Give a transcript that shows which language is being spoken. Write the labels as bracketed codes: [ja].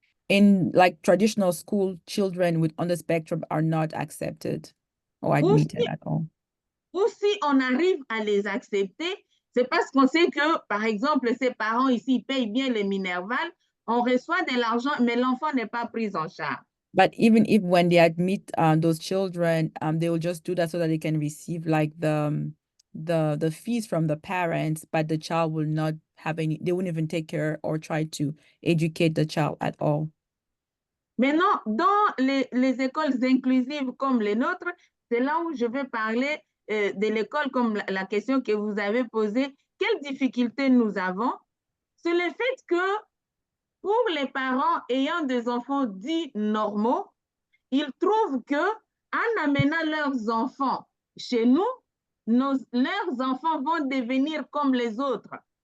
[en] In like traditional school, children on the spectrum are not accepted or admitted at all. [fr] Ou si on arrive à les accepter, c'est parce qu'on sait que, par exemple, ces parents ici payent bien les Minerval, on reçoit de l'argent, mais l'enfant n'est pas pris en charge. [en] But even if when they admit those children, they will just do that so that they can receive like the fees from the parents, but the child will not have they won't even take care or try to educate the child at all. [fr] Maintenant, dans les écoles inclusives comme les nôtres, c'est là où je veux parler de l'école comme la question que vous avez posée. Quelles difficultés nous avons? C'est le fait que pour les parents ayant des enfants dits normaux, ils trouvent que en amenant leurs enfants chez nous, leurs enfants vont devenir comme les autres.